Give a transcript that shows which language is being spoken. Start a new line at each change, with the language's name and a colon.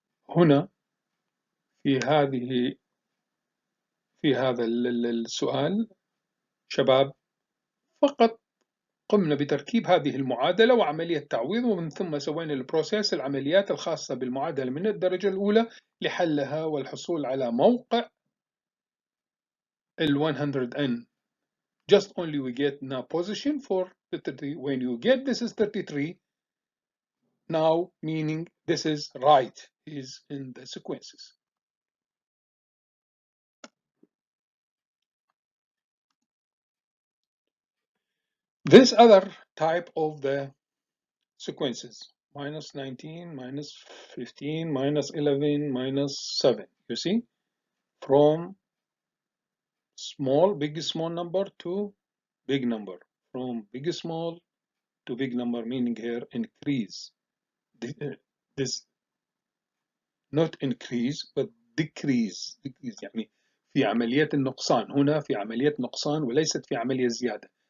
Arabic: هنا في هذا السؤال شباب فقط قمنا بتركيب هذه المعادلة وعملية تعويض، ومن ثم سوينا البروسيس العمليات الخاصة بالمعادلة من الدرجة الأولى لحلها والحصول على موقع ال 100n.
English: Just only we get now position for the 33. When you get this is 33, now meaning this is right, is in the sequences. This other type of the sequences, minus 19, minus 15, minus 11, minus 7, you see, from big small number to big number, from big small to big number, meaning here increase. This not increase, but
Arabic: decrease يعني في عملية النقصان. هنا في عملية نقصان وليست في عملية زيادة.